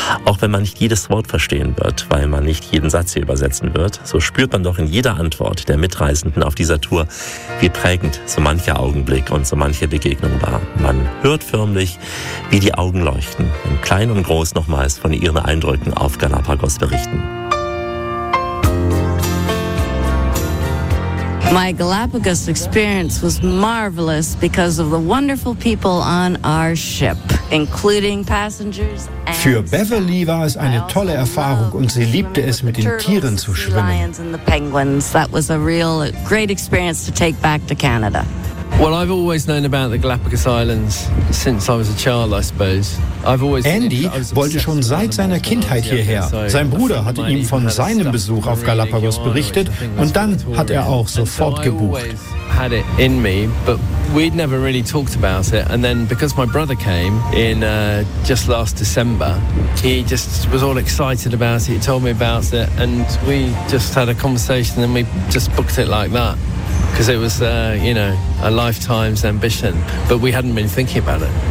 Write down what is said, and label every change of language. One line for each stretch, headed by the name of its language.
German: Auch wenn man nicht jedes Wort verstehen wird, weil man nicht jeden Satz hier übersetzen wird, so spürt man doch in jeder Antwort der Mitreisenden auf dieser Tour, wie prägend so mancher Augenblick und so manche Begegnung war. Man hört förmlich, wie die Augen leuchten, wenn klein und groß nochmals von ihren Eindrücken auf Galapagos berichten.
English: My Galapagos experience was marvelous because of the wonderful people on our ship, including passengers.
German: Für Beverly war es eine tolle Erfahrung und sie liebte es, mit den Tieren zu schwimmen.
English: That was a real great experience to take back to Canada. Well, I've always known about the Galapagos Islands since I was a child, I suppose.
German: Andy wollte schon seit seiner Kindheit hierher. Sein Bruder hatte ihm von seinem Besuch auf Galapagos berichtet und dann hat er auch sofort gebucht.
English: Had it in me, but we'd never really talked about it. And then because my brother came in just last December, he just was all excited about it. He told me about it and we just had a conversation and we just booked it like that. Because it was, you know, a lifetime's ambition, but we hadn't been thinking about it.